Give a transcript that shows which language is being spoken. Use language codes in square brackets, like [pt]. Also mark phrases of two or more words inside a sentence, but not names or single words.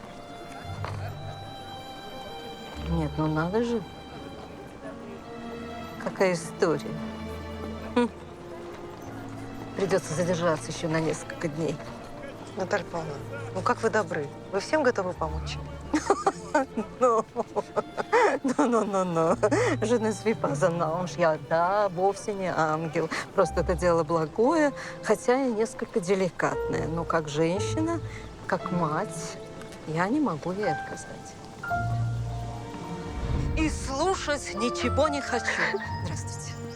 [ru] Нет, ну надо же. Какая история. Придется задержаться еще на несколько дней. Наталья Павловна, ну как вы добры. Вы всем готовы помочь? Ну. [fr] Je ne suis pas un ange. [ru] Я, да, вовсе не ангел. Просто это дело благое, хотя и несколько деликатное. Но как женщина, как мать, я не могу ей отказать. И слушать ничего не хочу. Здравствуйте.